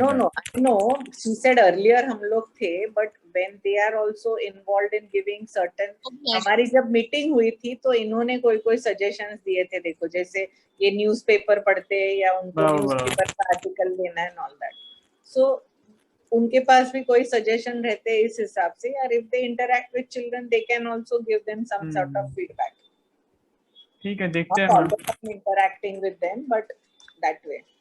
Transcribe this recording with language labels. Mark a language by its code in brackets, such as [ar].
[en] No, that. no, I know. She said earlier [hi] हम लोग थे, [en] but when they are also involved in giving certain, [hi] हमारी जब meeting हुई थी तो इन्होंने कोई सजेशंस दिए थे, देखो जैसे ये न्यूज़पेपर पढ़ते हैं या उनको बराबर, न्यूज़पेपर का आर्टिकल देना है ऑल दैट, सो उनके पास भी कोई सजेशन रहते हैं इस हिसाब से, यार [en] if they interact with children they can also give them some sort of feedback. [hi] ठीक है, देखते हैं [en] Not all [hi] ma'am. [en] the time interacting with them, but that way.